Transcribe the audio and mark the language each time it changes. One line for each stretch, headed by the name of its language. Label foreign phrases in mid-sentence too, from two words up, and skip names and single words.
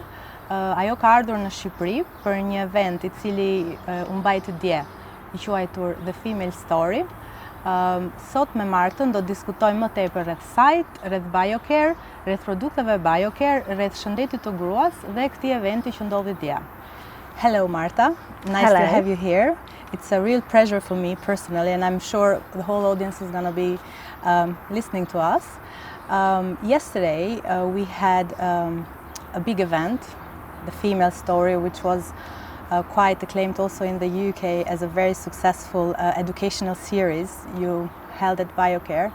Albanian: Ajo ka ardhur në Shqipëri për një event i cili u mbajt dje, i quajtur The Female Story. Sot me Martën do diskutojmë më tepër rreth sajt, rreth BioCare, rreth produkteve BioCare, rreth shëndetit të gruas dhe këtij eventi që ndodhi dje.
English: Hello Marta, nice to have you here. It's a real pleasure for me personally, and I'm sure the whole audience is going to be listening to us. Yesterday we had a big event, the Female Story, which was quite acclaimed also in the UK as a very successful educational series you held at BioCare.